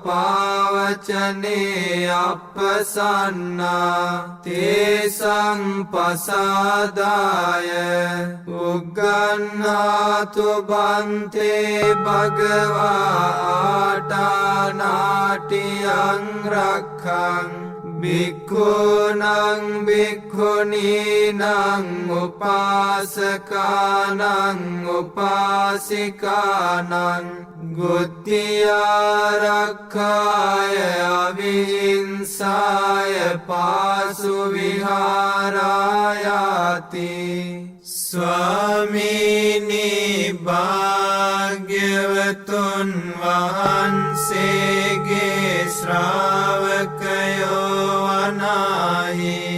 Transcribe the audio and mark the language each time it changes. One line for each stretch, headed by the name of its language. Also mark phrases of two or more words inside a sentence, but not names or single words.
Pali: පාවචනේ අප්පසන්නා තේසං පසාදාය උග්ගණ්හාතු බන්තේ භගවා ආටානාටියං රක්ඛං භික්ඛූනං භික්ඛුනීනං උපාසකානං උපාසිකානං ගුත්තිආරක්ඛාය අවිහිංසාය පාසු
Sinhala: විහාරායාති ස්වාමීනි භාග්‍යවතුන් වහන්සේගේ ශ්‍රාවකයෝ වනාහි